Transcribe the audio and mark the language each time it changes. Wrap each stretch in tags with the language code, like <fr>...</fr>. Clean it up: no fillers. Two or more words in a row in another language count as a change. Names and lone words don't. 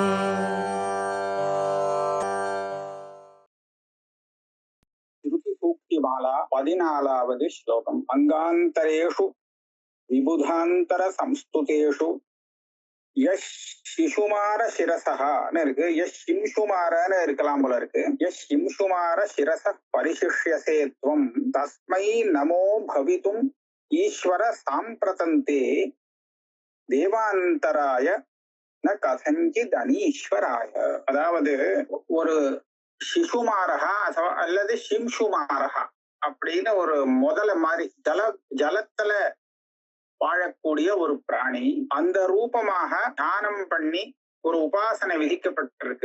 <sa>माला</sa> <ta>14வது</ta> <sa>श्लोकम अंगान्तरेषु विबुधांतर संस्तुतेषु यश शिशुमार शिरसः இருக்கு यश शिंशुमारன்னு</sa> <ta>இருக்கலாம் போல இருக்கு</ta> <sa>यश शिंशुमार शिरसः परिशिष्यसे त्वं तस्मै नमो भवितुम् ईश्वर सांप्रतन्ते देवान्तराय न कथञ्चित् अनीश्वराय.</sa> <ta>அதாவது ஒரு சிசுமாரகா அல்லது சிம்சுமாரகா அப்படின்னு ஒரு முதல மாதிரி ஜலத்துல வாழக்கூடிய ஒரு பிராணி அந்த ரூபமாக தியானம் பண்ணி ஒரு உபாசனை விதிக்கப்பட்டிருக்கு.</ta>